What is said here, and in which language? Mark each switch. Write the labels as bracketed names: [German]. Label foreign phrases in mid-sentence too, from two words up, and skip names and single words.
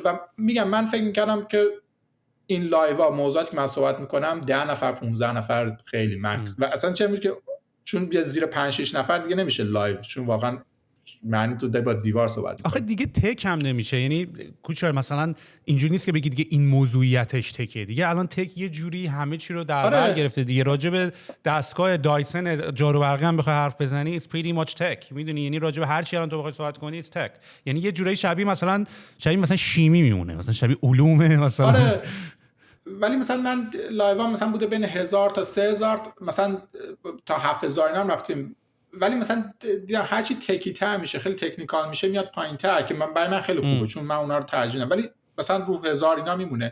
[Persian] و میگم من فکر میکردم که این لایوها موضوعاتی که من صحبت میکنم 10 نفر 15 نفر خیلی مکس و اصلا چه میشه که چون زیر 5 6 نفر دیگه نمیشه لایو، چون واقعا معنی تو با دیوار صحبت میکنی. آخه دیگه تک هم نمیشه، یعنی کوچر مثلا اینجوری نیست که بگی دیگه این موضوعیتش تکه دیگه. الان تک یه جوری همه چی رو در بر گرفته دیگه. راجع به دستگاه دایسن جارو برقی هم بخوای حرف بزنی [English] it's pretty much tech، [Persian] میدونی، یعنی راجع به هر چی الان تو بخوای صحبت کنی [English] it's tech، [Persian] یعنی یه جوری شبیه مثلا شیمی میمونه، مثلا شبیه علومه مثلا. ولی مثلا من لایو هم مثلا بوده بین 1000 تا 3000 مثلا تا 7000 اینا رفتیم، ولی مثلا دیدم هرچی تکی تر میشه خیلی تکنیکال میشه میاد پایین‌تر که برای من خیلی خوبه چون من اونا رو ترجیح میدم، ولی مثلا رو 1000 اینا میمونه.